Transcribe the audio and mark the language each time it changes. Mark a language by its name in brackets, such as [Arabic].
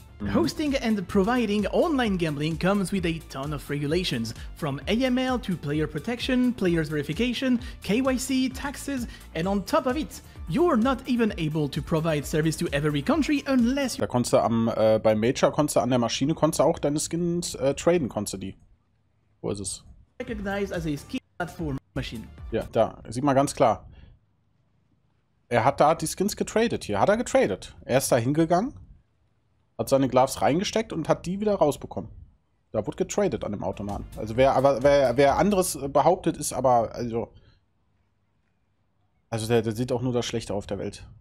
[English] Hosting and providing online gambling comes with a ton of regulations, from AML to player protection, players verification, KYC, taxes, and on top of it, you're not even able to provide service to every country unless [German] Da konntest du beim Major konntest du an der Maschine auch deine Skins traden, konntest du die. Wo ist es? [English] Recognized as a skin platform machine. [German] Ja, da, sieht man ganz klar. Er hat da die Skins getradet hier, hat er getradet. Er ist da hingegangen, hat seine Gloves reingesteckt und hat die wieder rausbekommen. Da wurde getradet an dem Automaten. Also wer anderes behauptet, ist aber, also der sieht auch nur das Schlechte auf der Welt.